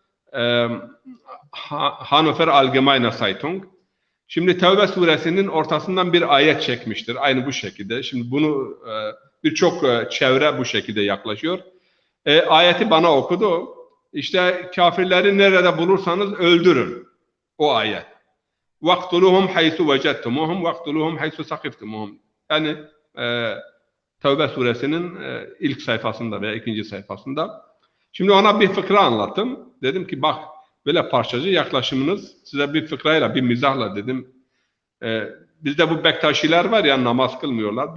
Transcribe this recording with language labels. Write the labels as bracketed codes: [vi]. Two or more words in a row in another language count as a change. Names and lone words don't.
[tr] Hannover Allgemeine Zeitung. Şimdi Tevbe suresinin ortasından bir ayet çekmiştir. Aynı bu şekilde. Şimdi bunu birçok çevre bu şekilde yaklaşıyor. Ayeti bana okudu. İşte kafirleri nerede bulursanız öldürün. O ayet. [ar] وَاقْتُلُهُمْ حَيْسُ وَجَدْتُمُوهُمْ وَاقْتُلُهُمْ حَيْسُ سَقِفْتُمُوهُمْ. [tr] Yani Tevbe suresinin ilk sayfasında veya ikinci sayfasında. Şimdi ona bir fıkra anlattım. Dedim ki bak böyle parçacı yaklaşımınız size bir fıkrayla, bir mizahla dedim. Bizde bu Bektaşiler var ya, namaz kılmıyorlar.